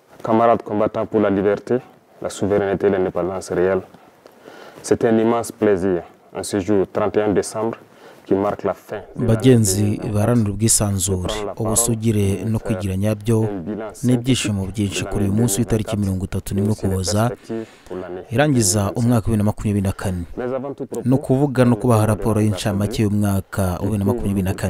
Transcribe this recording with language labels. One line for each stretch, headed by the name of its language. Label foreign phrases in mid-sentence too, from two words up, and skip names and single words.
French: camarades combattants pour la liberté, la souveraineté et l'indépendance réelle, c'est un immense plaisir en ce jour 31 décembre qui marque la fin.
Kinyarwanda: Bagenzi baharanira ubwisanzure, ubusugire no kwigira nyabyo n'ibyishimo byinshi kuri uyu munsi w'itariki 31 Ukuboza irangiza umwaka wa 2024 no kuvuga no kubaha raporo y'incamake y'umwaka wa 2024.